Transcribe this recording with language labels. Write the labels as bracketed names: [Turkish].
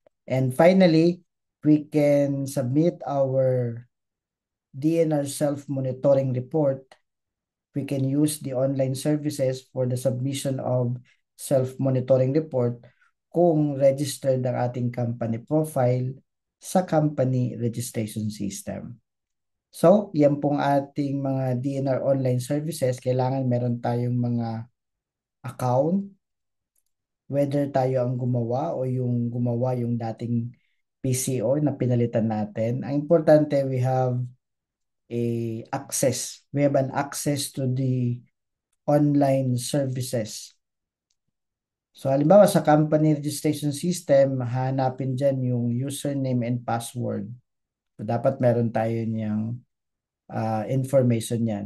[English] And finally, we can submit our DNR self-monitoring report. We can use the online services for the submission of self-monitoring report [Filipino] kung registered ang ating company profile sa company registration system. So, yan pong ating mga DNR online services. Kailangan meron tayong mga account, whether tayo ang gumawa o yung gumawa yung dating PCO na pinalitan natin. Ang importante, [English] we have access. We have an access to the online services. [Filipino] So, halimbawa sa company registration system, hanapin dyan yung username and password. So, dapat meron tayo niyang information yan.